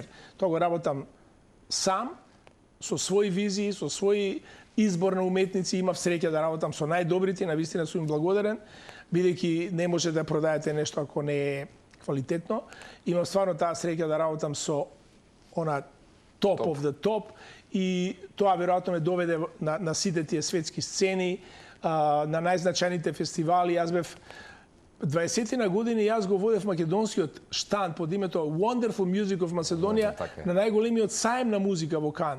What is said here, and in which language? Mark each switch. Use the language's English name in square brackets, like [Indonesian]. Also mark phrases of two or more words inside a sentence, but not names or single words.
[Macedonian] Тоа го работам сам, со своји визии, со своји избор на уметници. Имав среќа да работам со најдобрите, навистина сум им благодарен, бидејќи не може да продаете нешто ако не е квалитетно. Имам стварно таа среќа да работам со она [English] top of the top [Macedonian] и тоа веројатно ме доведе на сите тие светски сцени, на најзначајните фестивали. Јас бев 20 години, јас го водев македонскиот штанд под името Wonderful Music of Macedonia на најголемиот саем на музика во Кан.